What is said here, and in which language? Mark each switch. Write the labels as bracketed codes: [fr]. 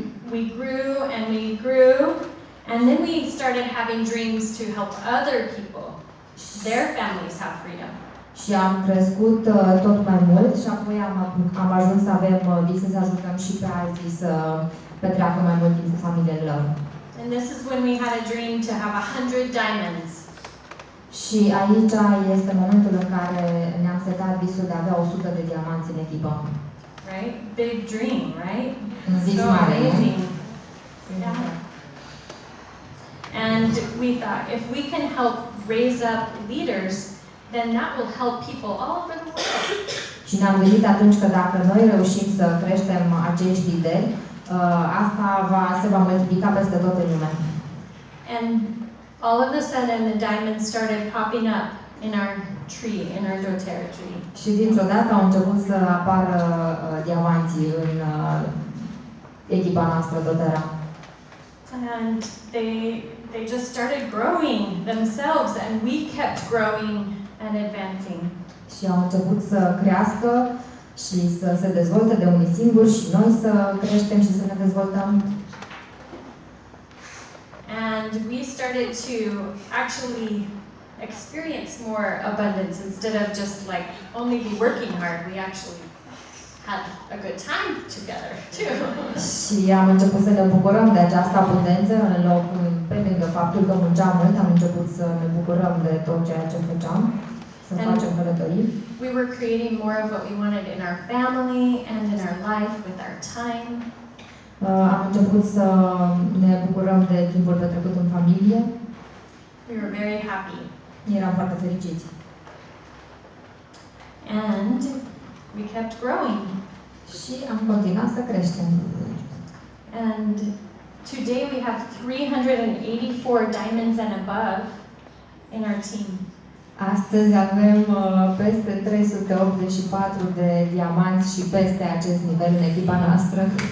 [en] We grew and we grew, and then we started having dreams to help other people, their families have freedom. [ro] Și am crescut tot mai mult și apoi am ajuns să avem vise să ajutăm și pe alții să petreacă mai mult timp cu familiile lor. [en] And this is when we had a dream to have 100 diamonds. [ro] Și aici este momentul în care ne-am setat visul de a avea 100 de diamanți în echipă. [en] Right? Big dream, right? So amazing. Yeah. And we thought, if we can help raise up leaders, then that will help people all over the world. [ro] Și ne-am gândit atunci că dacă noi reușim să creștem acești lideri, asta se va multiplica peste tot în lume. [en] And all of a sudden the diamonds started popping up in our tree, in our doTERRA tree. [ro] Și dintr-o dată au început să apară diamanții în echipa noastră doTERRA. [en] And they just started growing themselves, and we kept growing and advancing. [ro] Și au început să crească și să se dezvolte de unii singuri și noi să creștem și să ne dezvoltăm. [en] And we started to actually experience more abundance instead of just like only be working hard. We actually had a good time together too. [ro] Și am început să ne bucurăm de această abundență în loc, pe lângă faptul că munceam mult, am început să ne bucurăm de tot ceea ce făceam, să facem călătorii. [en] We were creating more of what we wanted in our family and in our life with our time. [ro] Am început să ne bucurăm de timpul petrecut în familie. [en] We were very happy. [ro] Eram foarte fericiți. [en] And we kept growing. [ro] Și am continuat să creștem. [en] And today we have 384 diamonds and above in our team. [ro] Astăzi avem peste 384 de diamanți și peste acest nivel în echipa noastră.